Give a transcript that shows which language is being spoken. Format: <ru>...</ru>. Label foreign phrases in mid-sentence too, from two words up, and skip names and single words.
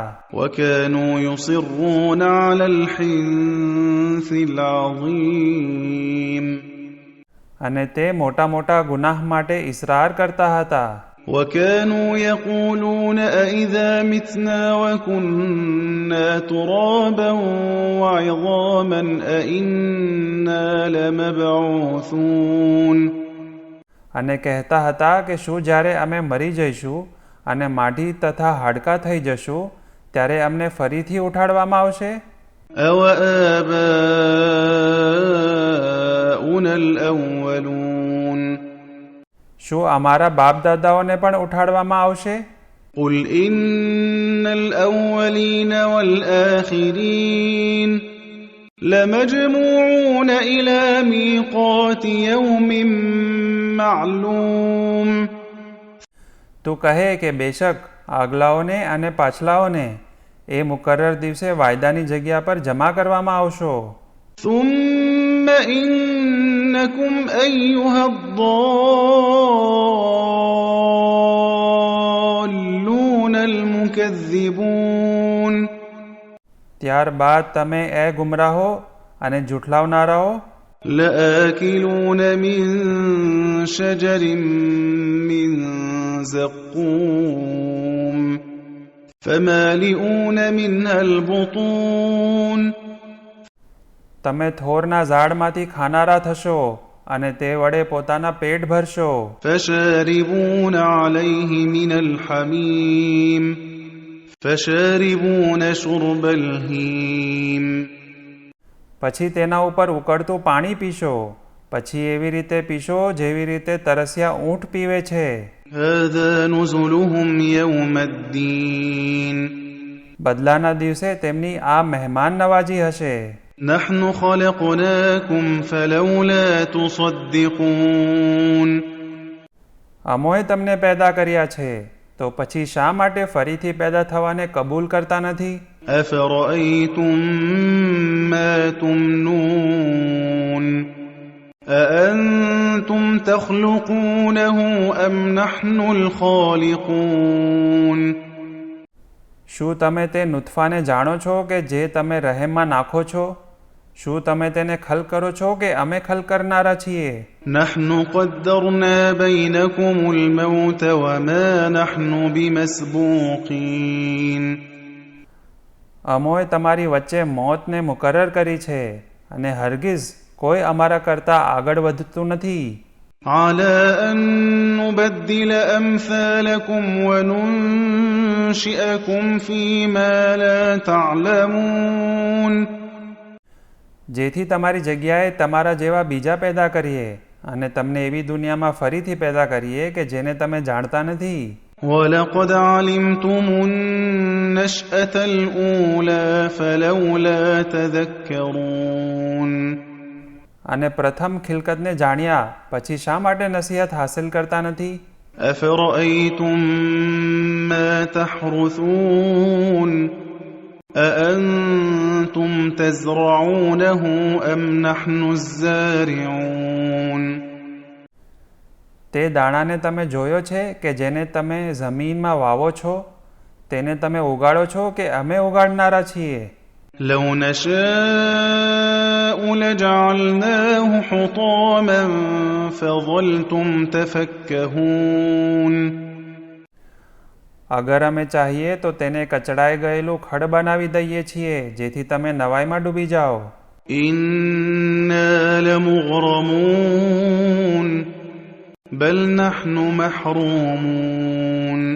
<ar>وكانوا يصرون على الحنث العظيم</ar> <gu>અને તે મોટા મોટા ગુનાહ માટે ઇસરાર કરતા હતા.</gu> <ar>وكانوا يقولون أئذا متنا وكنا ترابا وعظاما أئنا لمبعوثون</ar> <gu>અને કહેતા હતા કે શું જ્યારે અમે મરી જઈશું અને માટી તથા હાડકાં થઈ જશું ત્યારે અમને ફરીથી ઉઠાડવામાં આવશે?</gu> <ar>أَوَآبَاؤُنَا الْأَوَّلُونَ</ar> <gu>શું અમારા બાપ દાદાઓને પણ ઉઠાડવામાં આવશે?</gu> <ar>قُلْ إِنَّ الْأَوَّلِينَ وَالْآخِرِينَ لَمَجْمُوعُونَ إِلَى مِيقَاتِ يَوْمٍ معلوم</ar> <gu>તું કહે કે બેશક આગલાઓને અને પાછલાઓને એ મુકર્રર દિવસે વાયદાની જગ્યા પર જમા કરવામાં આવશો.</gu> <ar>ثم إنكم أيها الضالون المكذبون</ar> <gu>ત્યારબાદ તમે એ ગુમરાહો અને જૂઠલાવનારાઓ</gu> <ar>لآكلون من شجر من زقوم فمالئون منها البطون</ar> <gu>તમે થોરના ઝાડમાંથી ખાનારા થશો અને તે વડે પોતાના પેટ ભરશો.</gu> <ar>فشاربون عليه من الحميم فشاربون شرب الهيم</ar> <gu>પછી તેના ઉપર ઉકળતું પાણી પીશો. પછી એવી રીતે પીશો જેવી રીતે તરસ્યા ઊંટ પીવે છે.</gu> <ar>هذا نزلهم يوم الدين</ar> <gu>બદલાના દિવસે તેમની આ મહેમાન નવાજી હશે.</gu> <ar>نحن خلقناكم فلولا تصدقون</ar> <gu>અમોએ તમને પેદા કર્યા છે તો પછી શા માટે ફરીથી પેદા થવાને કબૂલ કરતા નથી?</gu> <ar>أفرأيتم ما تمنون أأنتم تخلقونه أم نحن الخالقون</ar> <gu>શું તમે તે નુતફાને જાણો છો કે જે તમે રહેમમાં નાખો છો? શું તમે તેને ખલ કરો છો કે અમે ખલ કરનારા છીએ?</gu> <ar>نحن قدرنا بينكم الموت وما نحن بمسبوقين</ar> <gu>અમોએ તમારી વચ્ચે મોતને મુકર્રર કરી છે અને હરગિઝ કોઈ અમારા કરતાં આગળ વધતું નથી.</gu> <ar>على أن نبدل أمثالكم وننشئكم فيما لا تعلمون</ar> <gu>જેથી તમારી જગ્યાએ તમારા જેવા બીજા પેદા કરીએ અને તમને એવી દુનિયામાં ફરીથી પેદા કરીએ કે જેને તમે જાણતા નથી.</gu> <ar>وَلَقَدْ عَلِمْتُمُ النَّشْأَةَ الْأُولَى فَلَوْلَا تَذَكَّرُونَ.</ar> <gu>અને પ્રથમ ખિલકતને જાણ્યા પછી શા માટે નસીહત હાંસલ કરતા નથી?</gu> <ar>أَفَرَأَيْتُم مَّا تَحْرُثُونَ أَأَنتُمْ تَزْرَعُونَهُ أَمْ نَحْنُ الزَّارِعُونَ.</ar> <gu>તે દાણાને તમે જોયો છે કે જેને તમે જમીનમાં વાવો છો તેને તમે ઉગાડો છો કે અમે ઉગાડનારા છીએ?</gu> <ar>لَوْ نَشَاءُ لَجَعَلْنَاهُ حُطَامًا فَظَلْتُمْ تَفَكَّهُونَ.</ar> <gu>અગર અમે ચાહીએ તો તેને કચડાઈ ગયેલું ખડ બનાવી દઈએ છીએ જેથી તમે નવાઈમાં ડૂબી જાઓ.</gu> <ar>إِنَّا لَمُغْرَمُونَ بَلْ نَحْنُ مَحْرُومُونَ.</ar>